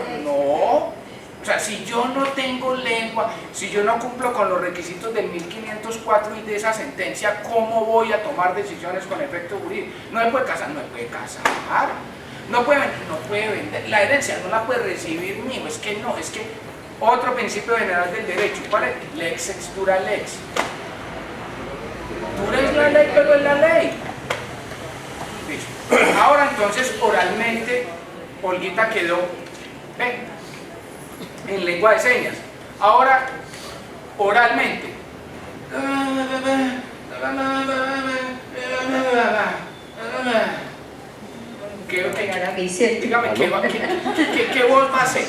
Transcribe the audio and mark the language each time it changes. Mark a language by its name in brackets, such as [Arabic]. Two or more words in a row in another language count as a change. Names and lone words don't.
[Spanish] No, o sea, si yo no tengo lengua, si yo no cumplo con los requisitos del 1504 y de esa sentencia, ¿cómo voy a tomar decisiones con efecto jurídico? No me puede casar, no puede vender, la herencia no la puede recibir mi hijo, es que otro principio general del derecho, ¿cuál es? [Latin] Lex ex dura lex. [Spanish] Dura es la ley, pero es la ley. Listo. Ahora entonces, oralmente, Olguita quedó en lengua de señas. Ahora, oralmente. Dígame, ¿qué voz va a hacer?